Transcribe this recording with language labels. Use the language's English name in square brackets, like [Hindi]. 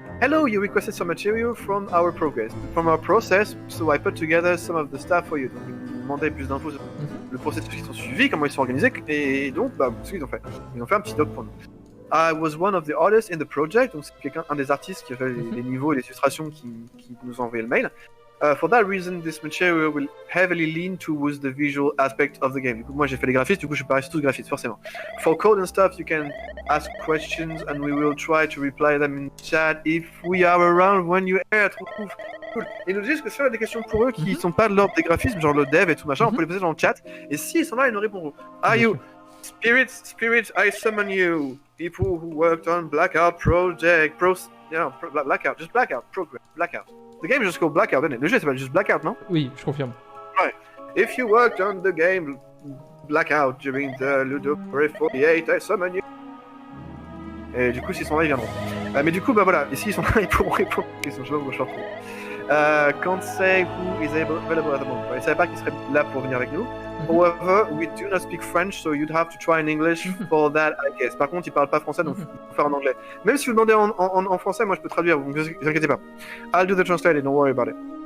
[English] Hello, you requested some material from our process, so I put together some of the stuff for you. [French] Donc, ils me demandaient plus d'infos sur le processus qu'ils ont suivi, comment ils sont organisés, et donc, ce qu'ils ont fait. Ils ont fait un petit doc pour nous. [English] I was one of the artists in the project, [French] donc c'est un des artistes qui a fait les niveaux et les illustrations qui nous ont envoyé le mail. [English] For that reason, this material will heavily lean towards the visual aspect of the game. [French] Du coup, moi j'ai fait les graphistes, du coup je suis pareil, tous graphistes, forcément. [English] For code and stuff, you can ask questions and we will try to reply them in chat if we are around when you are. Cool. [French] Ils nous disent que si on a des questions pour eux qui sont pas de l'ordre des graphismes, genre le dev et tout machin, on peut les poser dans le chat. Et s'ils sont là, ils nous répondront. [English] Are you spirits, I summon you. People who worked on Blackout Project, Blackout, just Blackout, Blackout. The game is just called Blackout, isn't it? [French] Le jeu s'appelle juste Blackout, non? Oui, je confirme. [English] Right. If you worked on the game Blackout during the Ludocrate 48, I summon you. [French] Et du coup, s'ils sont là, ils viendront. Mais du coup, bah voilà, et s'ils sont là, ils pourront répondre aux questions. Je sais pas où je retrouve. [English] Can't say who is available at the moment. [French] Ils savaient pas qu'ils seraient là pour venir avec nous. [English] However, we do not speak French, so you'd have to try in English for that, I guess. [French] Par contre, ils parlent pas français, donc il faut faire en anglais. Même si vous demandez en français, moi je peux traduire, donc ne vous inquiétez pas. [English] I'll do the translating, don't worry about it.